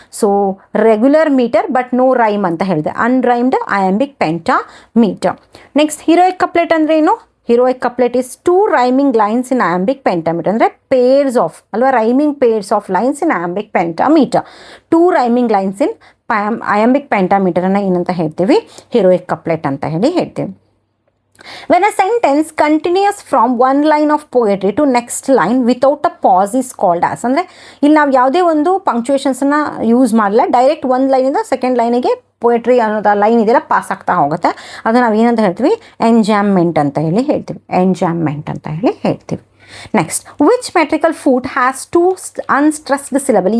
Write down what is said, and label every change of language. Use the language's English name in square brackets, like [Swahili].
[English] so regular metre but no rhyme [Kannada] ಅಂತ ಹೇಳಿದೆ, [English] Unrhymed iambic pentameter. Next heroic couplet [Kannada] ಅಂದರೆ ಏನು? [English] Heroic couplet is 2 rhyming lines in iambic pentameter. ಅಂದರೆ pairs of ಅಲ್ವಾ, rhyming pairs of lines in iambic pentameter. 2 rhyming lines in iambic ಪೆಂಟಾಮೀಟರನ್ನು [Kannada] ಏನಂತ ಹೇಳ್ತೀವಿ? ಹೀರೋಯಿಕ್ ಕಪ್ಲೆಟ್ ಅಂತ ಹೇಳ್ತೀವಿ. [English] When a sentence continues from one line of poetry to next line without a pause is called as. [Kannada] ಅಂದರೆ ಇಲ್ಲಿ ನಾವು ಯಾವುದೇ ಒಂದು ಪಂಕ್ಚುಯೇಷನ್ಸನ್ನು ಯೂಸ್ ಮಾಡಲ್ಲ, ಡೈರೆಕ್ಟ್ ಒಂದು ಲೈನಿಂದ ಸೆಕೆಂಡ್ ಲೈನಿಗೆ ಪೋಯಟ್ರಿ ಅನ್ನೋದು ಲೈನ್ ಇದೆಲ್ಲ ಪಾಸ್ ಆಗ್ತಾ ಹೋಗುತ್ತೆ. ಅದು ನಾವು ಏನಂತ ಹೇಳ್ತೀವಿ? ಎಂಜಾಮ್ಮೆಂಟ್ ಅಂತ ಹೇಳ್ತೀವಿ. ಎಂಜಾಮ್ಮೆಂಟ್ ಅಂತ ಹೇಳ್ತೀವಿ. [English] Next, which metrical foot has 2 unstressed syllable?